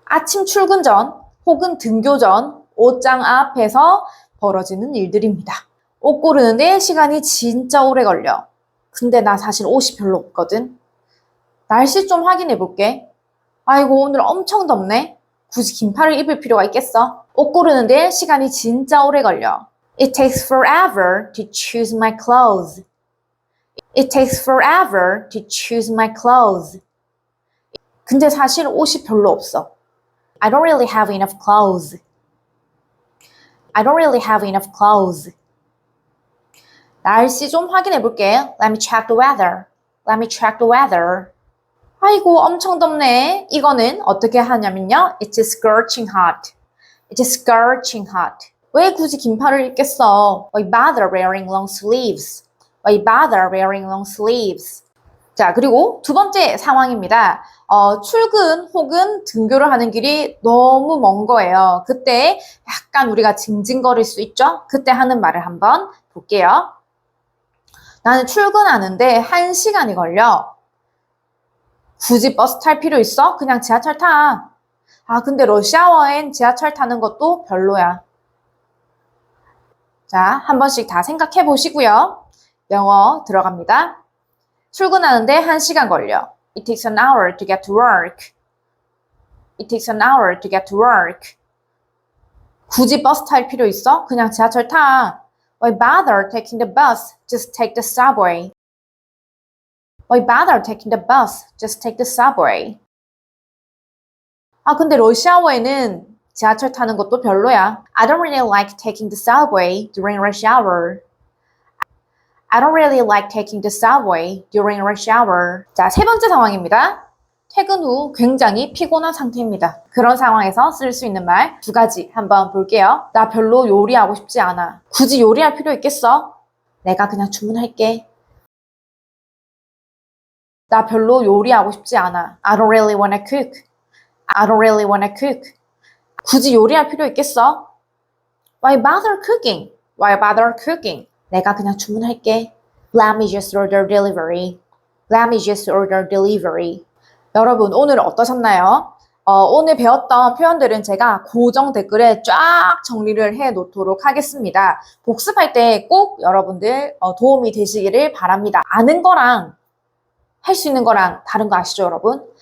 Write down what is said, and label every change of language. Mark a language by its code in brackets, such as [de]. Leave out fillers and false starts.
[ko] 아침 출근 전 혹은 등교 전 옷장 앞에서 벌어지는 일들입니다. 옷 고르는데 시간이 진짜 오래 걸려. 근데 나 사실 옷이 별로 없거든. 날씨 좀 확인해 볼게. 아이고, 오늘 엄청 덥네. 굳이 긴팔을 입을 필요가 있겠어? 옷 고르는데 시간이 진짜 오래 걸려. [en] It takes forever to choose my clothes. It takes forever to choose my clothes. [ko] 근데 사실 옷이 별로 없어. [en] I don't really have enough clothes. I don't really have enough clothes. [ko] 날씨 좀 확인해 볼게. [en] Let me check the weather. Let me check the weather. [ko] 아이고, 엄청 덥네. 이거는 어떻게 하냐면요. [en] It's scorching hot. It's scorching hot. [ko] 왜 굳이 긴팔을 입겠어? [en] Why bother wearing long sleeves? Why bother wearing long sleeves? [ko] 자, 그리고 두 번째 상황입니다. 출근 혹은 등교를 하는 길이 너무 먼 거예요. 그때 약간 우리가 징징거릴 수 있죠? 그때 하는 말을 한번 볼게요. 나는 출근하는데 1시간이 걸려. 굳이 버스 탈 필요 있어? 그냥 지하철 타. 아, 근데 러시아워엔 지하철 타는 것도 별로야. 자, 한 번씩 다 생각해 보시고요. 영어 들어갑니다. 출근하는데 1시간 걸려. [en] It takes an hour to get to work. It takes an hour to get to work. [ko] 굳이 버스 탈 필요 있어? 그냥 지하철 타. [en] Why bother taking the bus? Just take the subway. Why bother taking the bus? Just take the subway. [ko] 아, 근데 러시아어에는 지하철 타는 것도 별로야. [en] I don't really like taking the subway during rush hour. I don't really like taking the subway during rush hour. [ko] 자, 세 번째 상황입니다. 퇴근 후 굉장히 피곤한 상태입니다. 그런 상황에서 쓸 수 있는 말 두 가지 한번 볼게요. 나 별로 요리하고 싶지 않아. 굳이 요리할 필요 있겠어? 내가 그냥 주문할게. 나 별로 요리하고 싶지 않아. [en] I don't really wanna cook. I don't really wanna cook. [ko] 굳이 요리할 필요 있겠어? [en] Why bother cooking? Why bother cooking? [ko] 내가 그냥 주문할게. [en] Let me just order delivery. Let me just order delivery. [ko] 여러분 오늘 어떠셨나요? 오늘 배웠던 표현들은 제가 고정 댓글에 쫙 정리를 해 놓도록 하겠습니다. 복습할 때 꼭 여러분들 도움이 되시기를 바랍니다. 아는 거랑 할 수 있는 거랑 다른 거 아시죠, 여러분?